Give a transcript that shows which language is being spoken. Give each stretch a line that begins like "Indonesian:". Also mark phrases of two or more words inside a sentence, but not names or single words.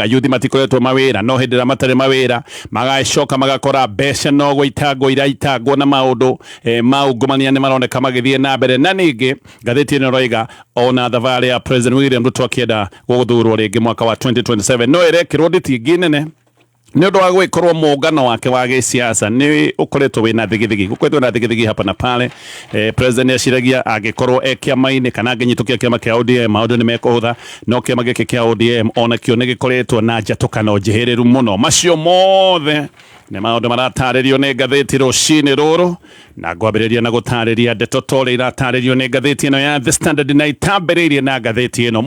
Kikuyu: Yuthi matikoretwo mawĩra, no hĩndĩ ĩrĩa matarĩ mawĩra magacoka magakora mbeca no gũitangwo iraitangwo na maũndũ maungumania nĩ maroneka magĩthiĩ na mbere. Na ningĩ ngathĩti ĩno ĩroiga ona thabarĩ ya President William Ruto akĩenda gũthurwo rĩngĩ mwaka wa 2027 no ĩrekĩrwo nditingi nene nĩ ũndũ wa gwĩkorwo mũngano wake wa gĩsiasa nĩ ũkoretwo wĩna thigithigi. Gũkoretwo na thigithigi hapa na pale. President aciragia angĩkorwo kĩama-inĩ kana angĩnyitũkia kĩama kĩa ODM maũndũ nĩ mekũhũtha, no kĩama gĩkĩ kĩa ODM onakĩo nĩ gĩkoretwo na njatũkano njĩhĩrĩru mũno. Macio mothe nĩ maũndũ maratarĩrio nĩ ngathĩti rũcinĩ rũrũ, na ngwambĩrĩria na gũtarĩria ndeto tũrĩa iratarĩrio nĩ ngathĩti ĩno ya The Standard, na itambĩrĩirie na ngathĩti ĩno.